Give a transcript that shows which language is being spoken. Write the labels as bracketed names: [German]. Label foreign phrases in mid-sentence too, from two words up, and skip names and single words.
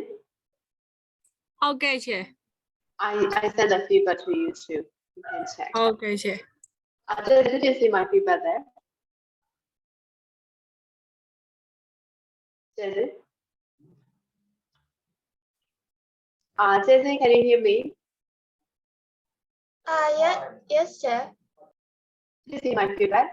[Burmese] ဟုတ်ကဲ့ရှင့် [English] I sent a feedback to you too. You can check. [Burmese] ဟုတ်ကဲ့ရှင့် [English] Did you see my feedback there? Jason? Jason, can you hear me? Yes, sir. Did you see my feedback?